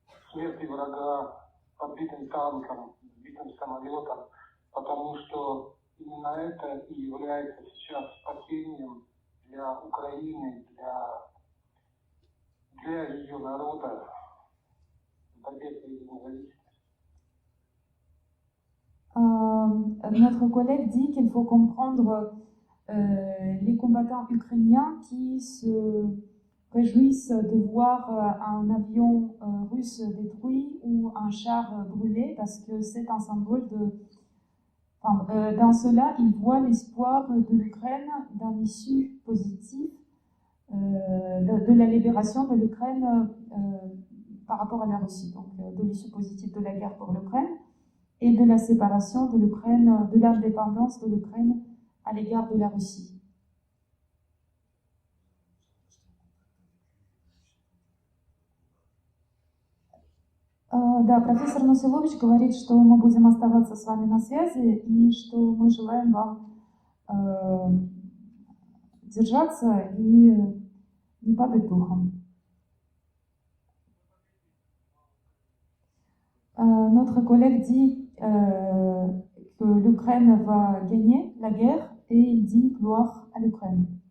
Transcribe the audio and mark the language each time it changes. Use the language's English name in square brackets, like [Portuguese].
[Russian] смерти врага, подбитым танком, сбитым самолетом, потому что именно это и является сейчас спасением для Украины, для ее народа в борьбе за ее независимость. [French] Notre collègue dit qu'il faut comprendre les combattants ukrainiens qui se réjouissent de voir un avion russe détruit ou un char brûlé parce que c'est un symbole dans cela, ils voient l'espoir de l'Ukraine d'un issue positive, de la libération de l'Ukraine par rapport à la Russie, donc de l'issue positive de la guerre pour l'Ukraine et de la séparation de l'Ukraine, de l'indépendance de l'Ukraine à l'égard de la Russie. [Russian] Да, профессор Носилович говорит, что мы будем оставаться с вами на связи и что мы желаем вам держаться и не падать духом. [French] Notre collègue dit que l'Ukraine va gagner la guerre et il dit gloire à l'Ukraine.